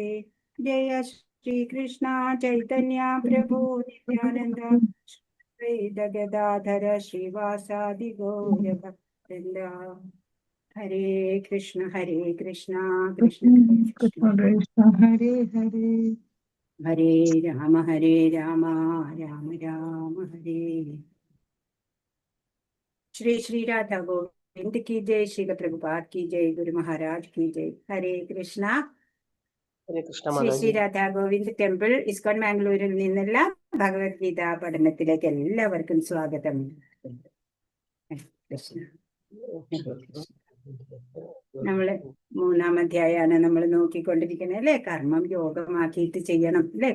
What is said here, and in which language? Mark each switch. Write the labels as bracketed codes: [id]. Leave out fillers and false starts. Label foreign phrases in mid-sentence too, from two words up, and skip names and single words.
[sa] जय श्रीकृष्ण चैतन्य प्रभु नित्यानन्द गदाधर श्रीवासादि गौरभक्तवृन्द. हरे कृष्ण कृष्ण कृष्ण हरे हरे. हरे राम राम राम हरे. [hi] श्री श्री राधा गोविंद की जय, श्रील प्रभुपाद की जय, गुरु महाराज की जय. हरे कृष्ण. हरे कृष्ण [ml] ശ്രീ ശ്രീ [hi] माताजी। [ml] രാധാ ഗോവിന്ദ് ടെമ്പിൾ ഇസ്കോൺ മാംഗ്ലൂരിൽ നിന്നുള്ള ഭഗവത്ഗീത പഠനത്തിലേക്ക് എല്ലാവർക്കും സ്വാഗതം. കൃഷ്ണ. നമ്മള് 3-ാം അധ്യായമാണ് നമ്മൾ നോക്കിക്കൊണ്ടിരിക്കുന്നത് അല്ലെ. കർമ്മം യോഗമാക്കിയിട്ട് ചെയ്യണം അല്ലെ.